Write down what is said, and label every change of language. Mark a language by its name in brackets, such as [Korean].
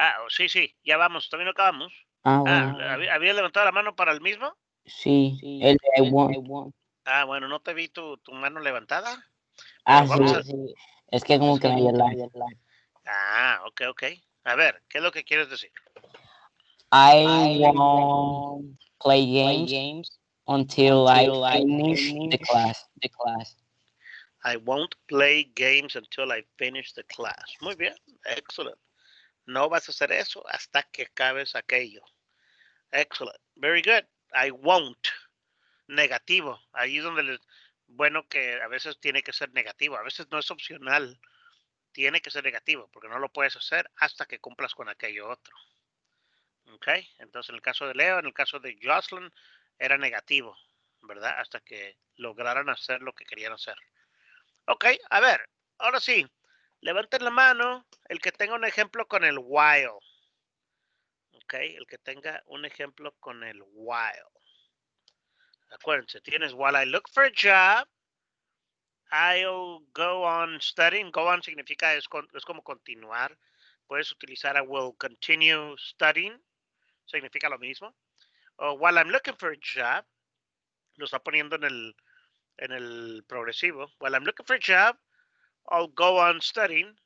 [Spanish] Sí, ya vamos, todavía no acabamos. Bueno. ¿Habías levantado la mano para el mismo? Sí, el de [English] I want. [Spanish] Bueno, no te vi tu mano levantada. Sí. Es que como que me dio la... Ok. A ver, ¿qué es lo que quieres decir? [English] I won't play games until I finish the class. I won't play games until I finish the class. [Spanish] Muy bien, [English] excellent. [Spanish] No vas a hacer eso hasta que acabes aquello. [English] Excellent, very good. I won't. [Spanish] Negativo. Ahí es donde bueno, que a veces tiene que ser negativo, a veces no es opcional. Tiene que ser negativo, porque no lo puedes hacer hasta que cumplas con aquello otro. ¿Ok? Entonces, en el caso de Leo, en el caso de Jocelyn, era negativo, ¿verdad? Hasta que lograran hacer lo que querían hacer. Ok, a ver, ahora sí, levanten la mano el que tenga un ejemplo con el while. Ok, el que tenga un ejemplo con el while. Acuérdense, tienes [English] while I look for a job, I'll go on studying. [Spanish] Go on significa es como continuar. Puedes utilizar [English] I will continue studying. [Spanish] Significa lo mismo. [English] O while I'm looking for a job. [Spanish] Lo está poniendo en el progresivo. [English] While I'm looking for a job, I'll go on studying.